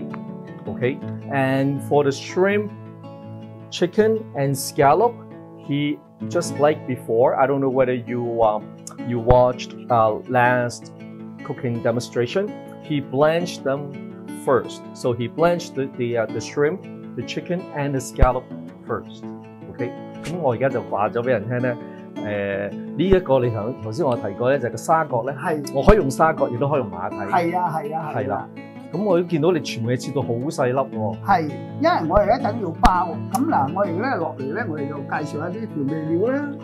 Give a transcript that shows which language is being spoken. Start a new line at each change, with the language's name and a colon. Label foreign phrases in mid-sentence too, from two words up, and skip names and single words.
English: Okay, and for the shrimp, chicken, and scallop, he just like before. I don't know whether you watched last cooking demonstration. He blanched them first. So he blanched the shrimp, the chicken, and the scallop first. Okay.
Cantonese: 咁我而家就話咗俾人聽咧。呢一個你頭先我提過咧，就係個沙葛咧，係我可以用沙葛，亦都可以用馬蹄。係啊，係啊，係啦。咁我都見到你全部嘢切到好細粒喎。係，因為我哋一陣要包。咁嗱，我哋咧落嚟咧，我哋就介紹一啲調味料啦。